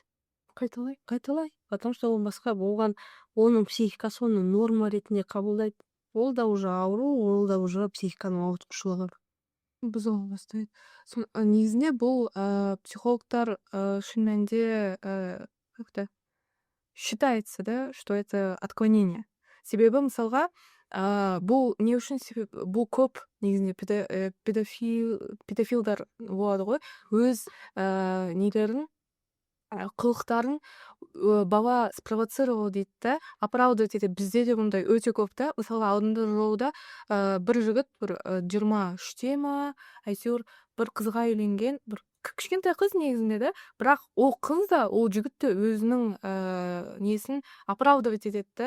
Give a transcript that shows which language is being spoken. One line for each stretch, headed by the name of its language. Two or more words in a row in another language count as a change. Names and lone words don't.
Kazakh: Қайталай.
Russian: Потому что
Kazakh: ол басқа болған, оның психикасы оны норма ретінде қабылдайды. Ол да уже ауру, ол да уже психиканың ауытқушылығы. Бұзыла бастайды. Негізінде бұл психологтар шын мәнінде
Russian: как-то считается, да, что это отклонение.
Kyrgyz: Себебі мысалға бул эмне үчүн себеп бул көп негизинде педофилдар болот го өз нелерин кылыктарын бала спровоцировал дейт да, оправдывать этет. Бизде де мындай өтө көп да. Мисалы алдыңкы жолда бир жигит бир 23-теме әйтеуір бир кызга үйленген, бир кичкентай кыз негизинде да, бирок ол кыз да ол жигитти өзүнүн несин оправдывать этет да.